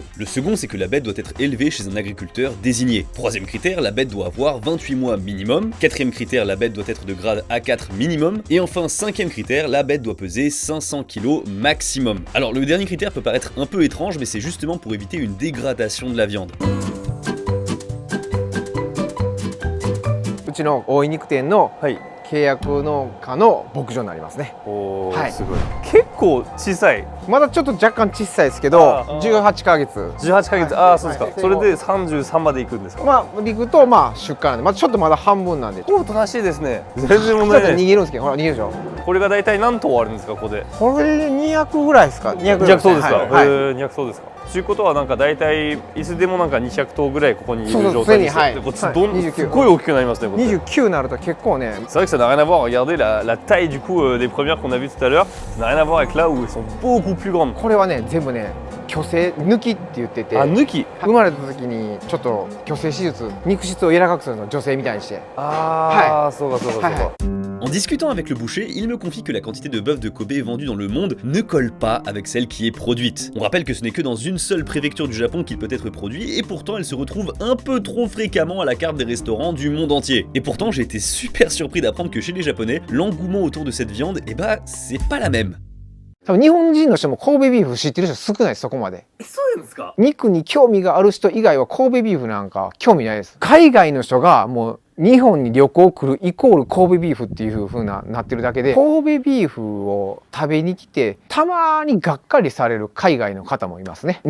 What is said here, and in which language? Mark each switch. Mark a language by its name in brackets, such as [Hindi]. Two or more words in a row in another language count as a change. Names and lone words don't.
[French] Le second, c'est que la bête doit être élevée chez un agriculteur désigné. Troisième critère, la bête doit avoir 28 mois minimum. Quatrième critère, la bête doit être de grade A4 minimum. Et enfin, cinquième critère, la bête doit peser 500 kg maximum. Alors le dernier critère peut paraître un peu étrange, mais c'est justement pour éviter une dégradation de la viande. [Japanese] うちの大井肉店のはい。契約農家の牧場になりますね。おはいー、すごい。結構小さい。まだちょっと若干小さいですけど、18ヶ月。 18ヶ月。ああ、そうですか。それで33まで行くんですか。まあ陸とまあ出荷なんで、まだちょっとまだ半分なんで。おとなしいですね。全然問ちょっと題ない。逃げるんですけど、ほら逃げるでしょ。これが大体何頭あるんですか、ここで。これで200ぐらいですか。200ぐらい 200頭ですか。はいはい 200頭ですか。ということはなんか大体いつでもなんか200頭ぐらいここにいるそうそう状態ですよ。常にはいでこっちはいどん 29 すごい大きくなりますね。こっち 29になると結構ね。 [French] C'est vrai que ça n'a rien à voir, regardez la taille du coup des premières qu'on a vues tout à l'heure, ça n'a rien à voir avec là où elles sont beaucoup plus grandes. [Japanese] これはね全部ね去勢抜きって言ってて、あ、抜き生まれた時にちょっと去勢手術、肉質を柔らかくするの女性みたいにして。ああ、そうかそうかそうか。はいはい。 [French] En discutant avec le boucher, il me confie que la quantité de bœuf de Kobe vendue dans le monde ne colle pas avec celle qui est produite. On rappelle que ce n'est que dans une seule préfecture du Japon qu'il peut être produit, et pourtant elle se retrouve un peu trop fréquemment à la carte des restaurants du monde entier. Et pourtant j'ai été super surpris d'apprendre que chez les Japonais, l'engouement autour de cette viande, eh bah c'est pas la même. [Japanese] 多分日本人の人も神戸ビーフ知ってる人少ないです、そこまで。そうなんですか。肉に興味がある人以外は神戸ビーフなんか興味ないです。海外の人がもう日本に旅行来るイコール神戸ビーフっていう風ななってるだけで、神戸ビーフを食べに来てたまにがっかりされる海外の方もいますね。